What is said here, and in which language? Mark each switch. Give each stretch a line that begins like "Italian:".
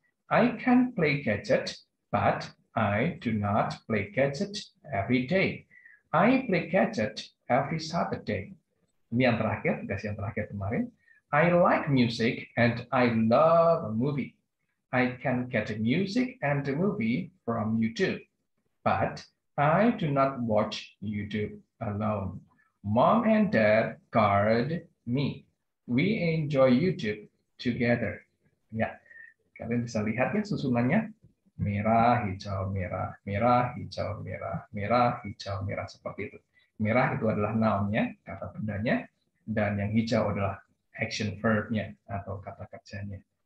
English: I can play gadget, but I do not play gadget every day. I play gadget every Saturday.
Indonesian: Ini yang terakhir, tugas yang terakhir kemarin.
English: I like music and I love a movie. I can get the music and the movie from YouTube, but I do not watch YouTube alone. Mom and Dad guard me. We enjoy YouTube together.
Indonesian: Ya, kalian bisa lihat ya susunannya. Merah, hijau, merah, merah, hijau, merah, merah, hijau, merah, seperti itu. Merah itu adalah noun-nya, kata bendanya, dan yang hijau adalah action verb-nya atau kata kerjanya.